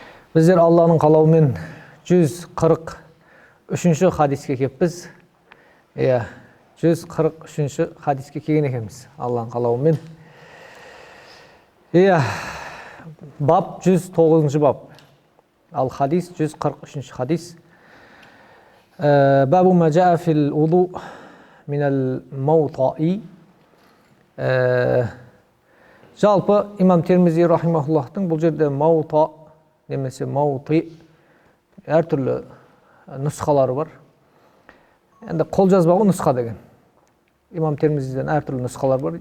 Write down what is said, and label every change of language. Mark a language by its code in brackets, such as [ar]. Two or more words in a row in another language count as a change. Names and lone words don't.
[kk] Біздер Алланың қалауымен 143-ші хадиске кеппіз. 143-ші хадиске келген екенбіз Алланың қалауымен. Бап 109-ші бап. Ал хадис 143-ші хадис. [ar] باب ما جاء في الوضوء من الموطئ. [kk] Жалпы имам Термизи рахимахуллахтың бұл жерде маута немесе маути әртүрлі нұсқалары бар. Енді қолжазбағы нұсқа деген. Имам Термизиден әртүрлі нұсқалар бар.